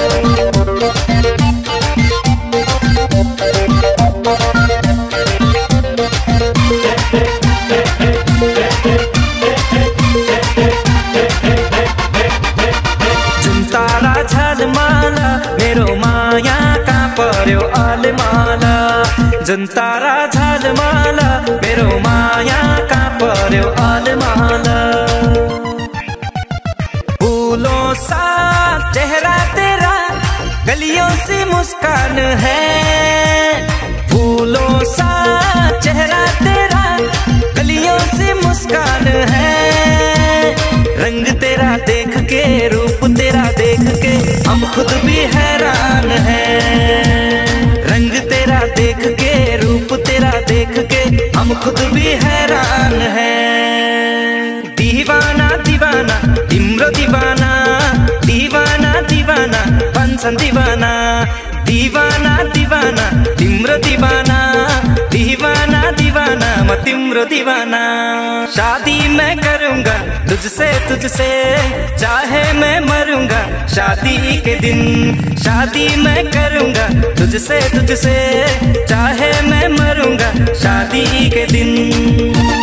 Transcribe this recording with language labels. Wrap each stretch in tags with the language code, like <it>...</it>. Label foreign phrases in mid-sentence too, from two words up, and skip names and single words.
<ne>जुन तारा झलमाला मेरो माया कहाँ पर्यो अलमाला जुन तारा झलमाला मेरो माया कहाँ पर्यो अलमाला</ne> <hi>फूलों सा चेहरा तेरा कलियों सी मुस्कान है, फूलों सा चेहरा तेरा, कलियों सी मुस्कान है। रंग तेरा देख के, रूप तेरा देख के हम खुद भी हैरान हैं। रंग तेरा देख के, रूप तेरा देख के हम खुद भी हैरान हैं।</hi> <ne>दीवाना दीवाना तिम्रो दीवाना, दीवाना दीवाना बन्छन् दीवाना, दीवाना दीवाना तिम्रो दीवाना, दीवाना दीवाना म तिम्रो दीवाना।</ne> <hi>शादी मैं करूँगा तुझसे तुझसे, चाहे मैं मरूंगा शादी के दिन। शादी मैं करूँगा तुझसे तुझसे, चाहे मैं मरूंगा शादी के दिन।</hi>